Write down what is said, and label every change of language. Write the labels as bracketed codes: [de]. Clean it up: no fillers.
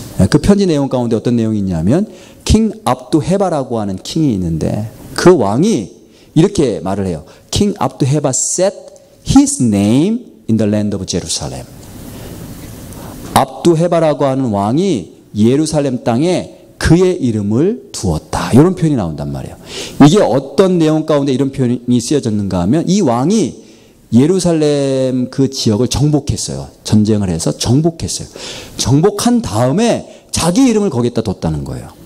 [ko] 그 편지 내용 가운데 어떤 내용이 있냐면 킹 압두헤바라고 하는 킹이 있는데, 그 왕이 이렇게 말을 해요. [en] King Abduheba set his name in the land of Jerusalem. [ko] 압두헤바라고 하는 왕이 예루살렘 땅에 그의 이름을 두었다. 이런 표현이 나온단 말이에요. 이게 어떤 내용 가운데 이런 표현이 쓰여졌는가 하면, 이 왕이 예루살렘 그 지역을 정복했어요. 전쟁을 해서 정복했어요. 정복한 다음에 자기 이름을 거기에다 뒀다는 거예요.